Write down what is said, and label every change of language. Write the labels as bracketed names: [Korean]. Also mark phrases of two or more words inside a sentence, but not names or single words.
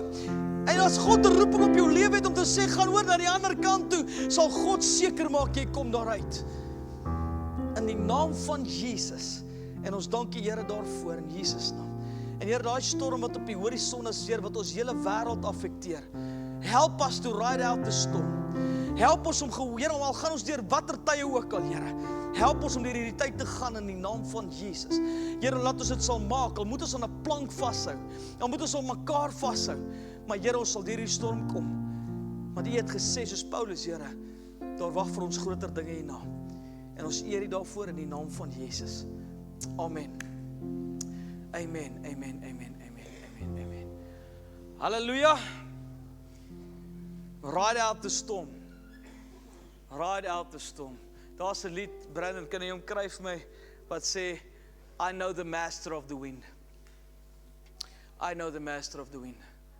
[Afrikaans] En as God 'n roeping op jou lewe het om te sê, gaan oor na die ander kant toe, sal God seker maak jy kom daaruit. In die naam van Jesus. En ons dank die Here daarvoor in Jesus naam. En Here, daai storm wat op die horison is, Here, wat ons hele wêreld affekteer. [English] Help us to ride out the storm. [Afrikaans] Help ons om, Here, al gaan ons deur watter tye ook al, Here. Help ons om deur hierdie tyd te gaan in die naam van Jesus. Here, laat ons dit sal maak. Al moet ons aan 'n plank vashou. Al moet ons aan mekaar vashou. Maar Here, ons sal deur hierdie storm kom. Want U het gesê, soos Paulus, Here, daar wag vir ons groter dinge hierna. En ons eer U daarvoor in die naam van Jesus. Amen. Amen, amen, amen, amen, amen, amen. [English] Halleluja. Ride out the storm. Ride out the storm. [Afrikaans] Daar's 'n lied, Brandon, kan jy hom kry vir my, wat sê, [English] I know the master of the wind. I know the master of the wind.